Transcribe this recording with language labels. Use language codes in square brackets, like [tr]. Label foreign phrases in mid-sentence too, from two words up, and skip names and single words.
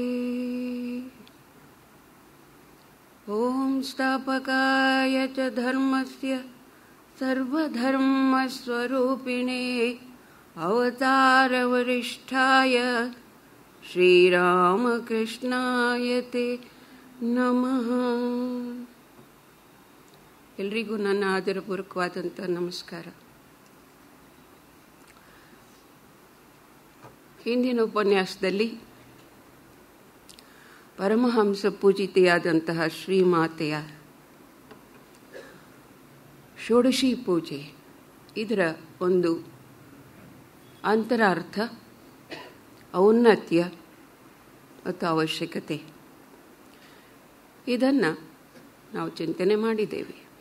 [sa] ॐ स्थापकाय च धर्मस्य सर्वधर्मस्वरूपिणे अवतारवरिष्ठाय ಶ್ರೀರಾಮಕೃಷ್ಣಾಯ ತೇ ನಮಃ. [kn] ಎಲ್ರಿಗೂ ನನ್ನ ಆದರಪೂರ್ವಕವಾದಂಥ ನಮಸ್ಕಾರ. ಹಿಂದಿನ ಉಪನ್ಯಾಸದಲ್ಲಿ ಪರಮಹಂಸ ಪೂಜಿತೆಯಾದಂತಹ ಶ್ರೀಮಾತೆಯ ಷೋಡಶಿ ಪೂಜೆ, ಇದರ ಒಂದು ಅಂತರಾರ್ಥ, ಔನ್ನತ್ಯ ಮತ್ತು ಅವಶ್ಯಕತೆ, ಇದನ್ನು ನಾವು ಚಿಂತನೆ ಮಾಡಿದ್ದೇವೆ.